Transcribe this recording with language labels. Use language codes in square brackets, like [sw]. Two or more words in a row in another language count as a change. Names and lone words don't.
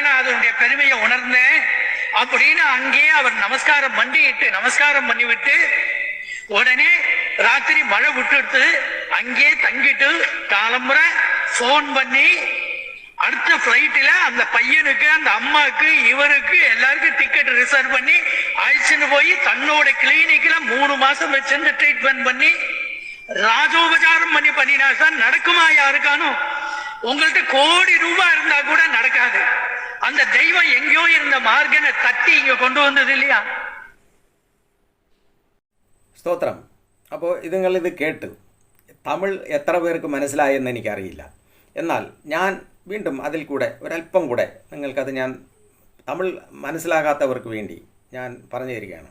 [ta] நான் அதனுடைய பெருமையை உணர்ந்தேன் அப்படின்னு அங்கேயே அவர் நமஸ்காரம் பண்ணிவிட்டு உடனே ராத்திரி மழை விட்டுடுத்து அங்கேயே தங்கிட்டு காலம்புற போன் பண்ணி அடுத்த பிளைட்ல அந்த பையனுக்கு, அந்த அம்மாக்கு, இவருக்கு எல்லாருக்கும் [en] ticket reserve [ta] பண்ணி அழைச்சிட்டு போய் தன்னோட கிளினிக்ல 3 மாசம் வச்சிருந்து ட்ரீட்மெண்ட் பண்ணி ராஜோபச்சாரம் பண்ணினா தான் நடக்குமா? யாருக்கானும்? உங்கள்கிட்ட கோடி ரூபாய் இருந்தா கூட நடக்காது. அந்த தெய்வம் எங்கேயோ இருந்த மார்கனை தட்டி இங்க கொண்டு வந்தது இல்லையா? [ml] സ്തോത്രം. അപ്പോൾ ഇത് കേട്ടു. തമിഴ് എത്ര പേർക്ക് മനസ്സിലായെന്ന് എനിക്കറിയില്ല. എന്നാൽ ഞാൻ വീണ്ടും അതിൽ കൂടെ ഒരല്പം കൂടെ നിങ്ങൾക്കത് ഞാൻ തമിഴ് മനസ്സിലാകാത്തവർക്ക് വേണ്ടി ഞാൻ പറഞ്ഞു തരികയാണ്.